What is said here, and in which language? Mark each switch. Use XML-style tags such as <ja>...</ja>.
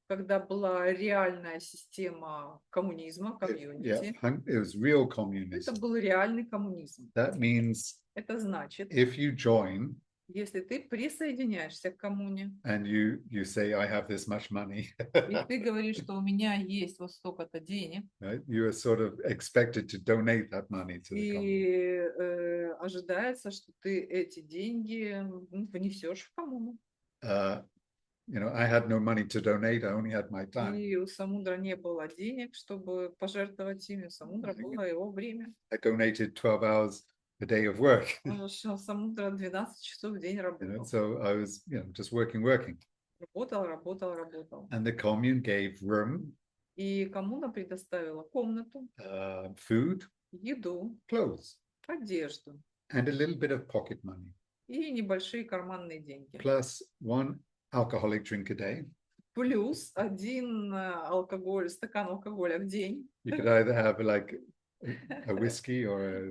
<ru>когда была реальная система коммунизма, комьюнити.</ru> <en>It was real</en> <ru>Это</ru> <en>communism.</en> <ru>был реальный коммунизм.</ru> <en>That means</en> <ru>Это значит,</ru> <en>if you join</en> <ru>если ты присоединяешься к коммуне,</ru> <en>and you say, I have this much money,</en> <ru>и ты говоришь, что у меня есть вот столько-то денег,</ru> <en>right? You are sort of expected to donate that money to the commune.</en> <ru>и ожидается, что ты эти деньги внесешь в коммуну.</ru> <en>I had no money to donate, I only had my time.</en> <ru>И у Самудра не было денег, чтобы пожертвовать ими. У Самудра было его время.</ru> <en>I donated 12 hours a day of work.</en> <ru>Самудра 12 часов в день работал.</ru> <en>So I was, just working.</en> <ru>Работал.</ru> <en>And the commune gave room,</en> <ru>И коммуна предоставила комнату,</ru> <en>food,</en> <ru>еду,</ru> <en>clothes,</en> <ru>одежду</ru> <en>and a little bit of pocket money,</en> <ru>и небольшие карманные деньги.</ru> <en>plus one alcoholic drink a day.</en> <ru>Плюс один стакан алкоголя в день.</ru> <en>You could either have like a whiskey or a</en>